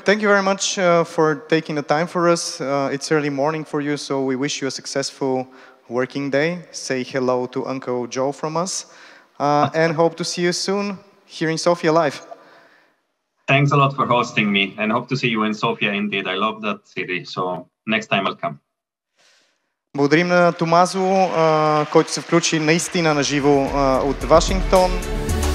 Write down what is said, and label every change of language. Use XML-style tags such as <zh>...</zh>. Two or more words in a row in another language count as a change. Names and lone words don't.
<en>Thank you very much for taking the time for us. It's early morning for you, so we wish you a successful working day. Say hello to Uncle Joe from us and hope to see you soon here in Sofia live. Thanks a lot for hosting me and hope to see you in Sofia indeed. I love that city, so next time I'll come.</en> <bg>Благодарим на Томасо, който се включи наистина на живо от Вашингтон.</bg>